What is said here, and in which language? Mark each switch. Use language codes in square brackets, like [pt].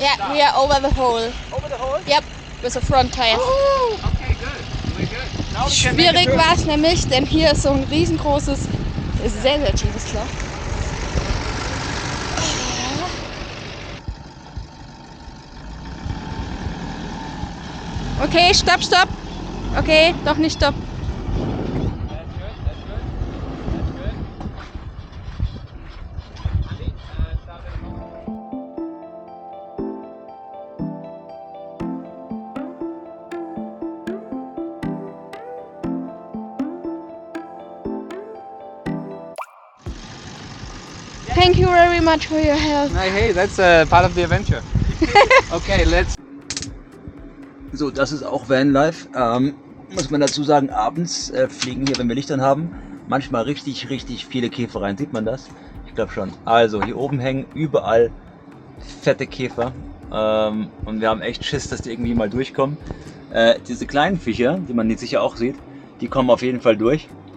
[en] Yeah, we are over the hole. Over the hole? Yep, with the front tires. Oh! Okay, good. We're good. Now we can make a [de] Schwierig [en] turn. [de] war es nämlich, denn hier ist so ein riesengroßes, sehr, sehr tiefes Loch. Okay, stopp, stopp. Okay, doch nicht stopp. [en] Thank you very much for your help. Hey, that's part of the adventure. Okay, let's. [de] So, das ist auch Vanlife. Muss man dazu sagen, abends fliegen hier, wenn wir Licht an haben, manchmal richtig viele Käfer rein. Sieht man das? Ich glaube schon. Also, hier oben hängen überall fette Käfer. Und wir haben echt Schiss, dass die irgendwie mal durchkommen. Diese kleinen Viecher, die man jetzt sicher auch sieht, die kommen auf jeden Fall durch.